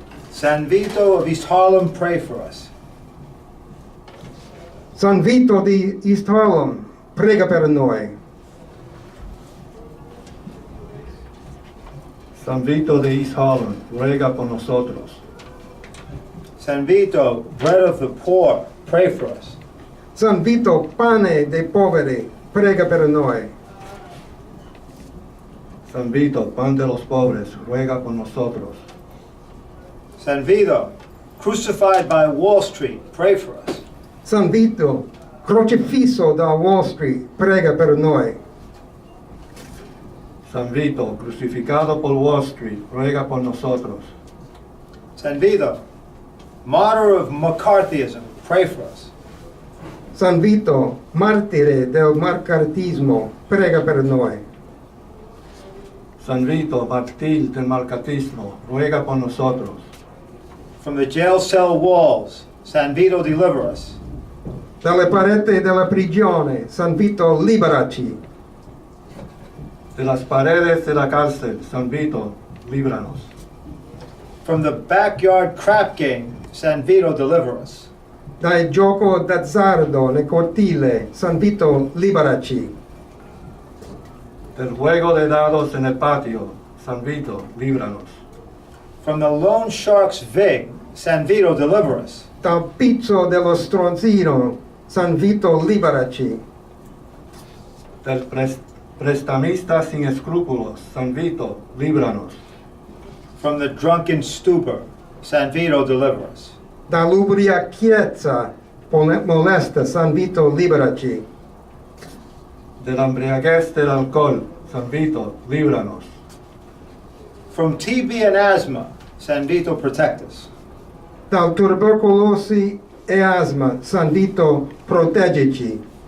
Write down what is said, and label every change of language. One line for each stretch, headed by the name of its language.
English: San Vito of East Harlem, pray for us.
Italian: San Vito di East Harlem, prega per noi.
Spanish: San Vito de East Harlem, ruega por nosotros.
English: San Vito, bread of the poor, pray for us.
Italian: San Vito, pane dei poveri, prega per noi.
Spanish: San Vito, pan de los pobres, ruega por nosotros.
English: San Vito, crucified by Wall Street, pray for us.
Italian: San Vito, crocifisso da Wall Street, prega per noi.
Spanish: San Vito, crucificado por Wall Street, ruega por nosotros.
English: San Vito, martyr of McCarthyism, pray for us.
Italian: San Vito, martire del marcartismo, prega per noi.
Spanish: San Vito, mártir del marcatismo, ruega por nosotros.
English: From the jail cell walls, San Vito, deliver us.
Italian: Dalle pareti della prigione, San Vito, liberaci.
Spanish: De las paredes de la cárcel, San Vito, líbranos.
English: From the backyard crap game, San Vito, deliver us.
Italian: Dal gioco d'azzardo nel cortile, San Vito, liberaci.
Spanish: Del juego de dados en el patio, San Vito, líbranos.
English: From the loan shark's vig, San Vito, deliver us.
Italian: Dal pizzo dello stronzino, San Vito, liberaci.
Spanish: Del prestamista sin escrúpulos, San Vito, líbranos.
English: From the drunken stupor, San Vito, deliver us.
Italian: Dall'ubriachezza molesta, San Vito, liberaci.
Spanish: De la embriaguez del alcohol, San Vito, líbranos.
English: From TB and asthma, San Vito, protect us.
Italian: Dal tubercolosi e asma, San Vito, proteggici.